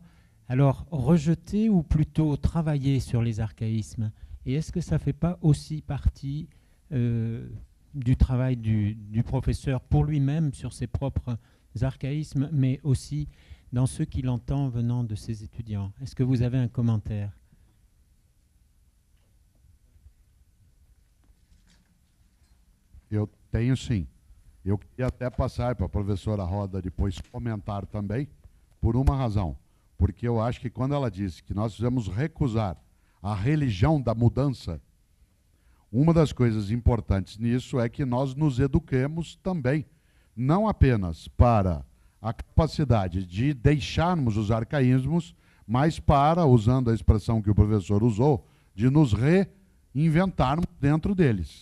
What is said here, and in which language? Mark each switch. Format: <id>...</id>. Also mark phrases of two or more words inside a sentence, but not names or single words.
<fr>Alors, rejeter ou plutôt travailler sur les archaïsmes? Et est-ce que ça ne fait pas aussi partie du travail du professeur pour lui-même sur ses propres archaïsmes, mais aussi dans ceux qu'il entend venant de ses étudiants? Est-ce que vous avez un commentaire?</fr> <pt>Eu tenho sim. Eu queria até passar para a professora Roda depois comentar também, por uma razão. Porque eu acho que quando ela disse que nós devemos recusar a religião da mudança, uma das coisas importantes nisso é que nós nos eduquemos também, não apenas para a capacidade de deixarmos os arcaísmos, mas para, usando a expressão que o professor usou, de nos reinventarmos dentro deles.</pt>